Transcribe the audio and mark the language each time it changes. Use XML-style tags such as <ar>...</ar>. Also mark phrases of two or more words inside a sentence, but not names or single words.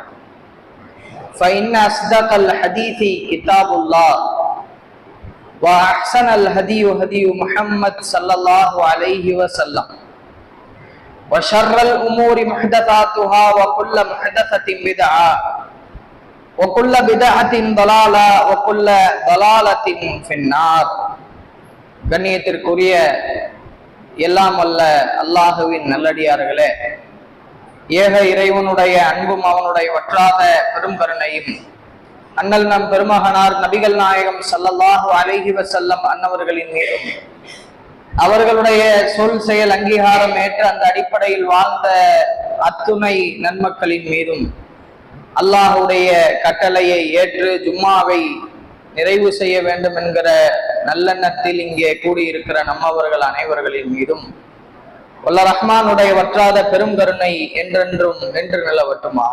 <ar>فإن أصدق الحديث كتاب الله وأحسن الهدي هدي محمد صلى الله عليه وسلم وشر الأمور محدثاتها وكل محدثة بدعة وكل بدعة ضلالة وكل ضلالة في النار.</ar> <ta>கண்ணியத்திற்குரிய எல்லாம் வல்ல அல்லாஹுவின் நல்லடியார்களே, ஏக இறைவனுடைய அன்பும் அவனுடைய வற்றாத பெருங்கருணையும் அண்ணல் நம் பெருமகனார் நபிகள் நாயகம்</ta> <ar>صلى الله عليه وسلم</ar> <ta>அன்னவர்களின் மீதும் அவர்களுடைய சொல் செயல் அங்கீகாரம் ஏற்ற அந்த அடிப்படையில் வாழ்ந்த அத்துணை நன்மக்களின் மீதும் அல்லாஹுடைய கட்டளையை ஏற்று ஜும்மாவை நிறைவு செய்ய வேண்டும் என்கிற நல்லெண்ணத்தில் இங்கே கூடியிருக்கிற நம்மவர்கள் அனைவர்களின் மீதும் வல்ல ரஹ்மானுடைய வற்றாத பெருங்கருணை என்றென்றும் என்று நிலவட்டுமாக.</ta>